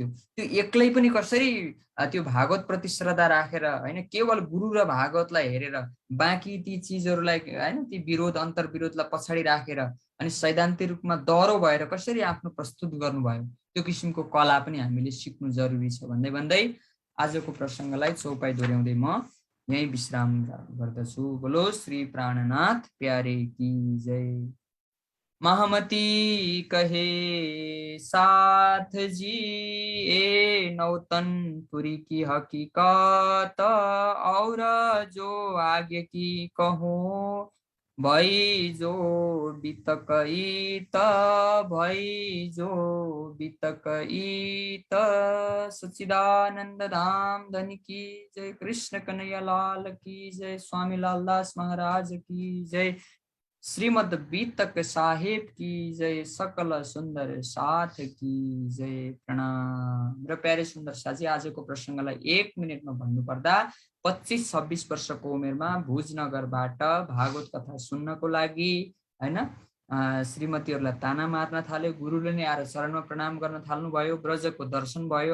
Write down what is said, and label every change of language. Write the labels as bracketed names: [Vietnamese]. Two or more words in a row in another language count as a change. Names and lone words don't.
[Nepali] त्यो एक्लै पनि कसरी त्यो भागवत प्रति श्रद्धा राखेर हैन, केवल गुरु र भागवतलाई हेरेर बाँकी ती चिजहरूलाई हैन, ती विरोध अन्तर्विरोधलाई पछाडि राखेर अनि सैद्धान्तिक रूपमा दह्रो भएर कसरी आफ्नो प्रस्तुत गर्नुभयो, त्यो किसिमको कला पनि हामीले सिक्नु जरुरी छ भन्दै आजको प्रसङ्गलाई चौपाई दोहोऱ्याउँदै म यही विश्राम गर्दछु। [Hindi] बोलो श्री प्राणनाथ प्यारे की जय। महामती कहे साथ जी ए नौतनपुरी की हकीकत, और जो आगे की कहूँ भई जो बीतकई सच्चिदानंद धाम धनी की जय। कृष्ण कन्हैया लाल की जय। स्वामी लालदास महाराज की जय। श्रीमद बीतक साहेब की जय। सकल सुंदर साथ की जय। प्रणाम। [Nepali] र प्यारे सुन्दर साथी, आजको प्रसङ्गलाई 1 मिनेटमा भन्नुपर्दा 25-26 वर्षको उमेरमा भुजनगरबाट भागवत कथा सुन्नको लागि हैन श्रीमतीहरूलाई ताना मार्न थाल्यो। गुरुले नै आएर चरणमा प्रणाम गर्न थाल्नुभयो। ब्रजको दर्शन भयो।